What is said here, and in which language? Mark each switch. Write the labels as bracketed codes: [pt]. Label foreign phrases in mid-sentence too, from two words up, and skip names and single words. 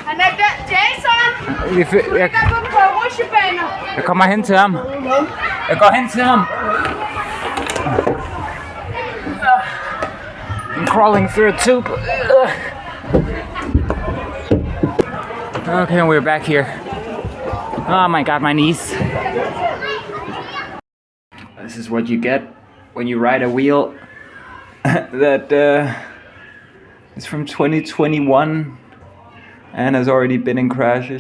[da] Jeg kommer hen til ham. Jeg går hen til ham. [en] I'm crawling through a tube. Okay, we're back here. Oh my god, my knees. This is what you get when you ride a wheel that is from 2021 and has already been in crashes.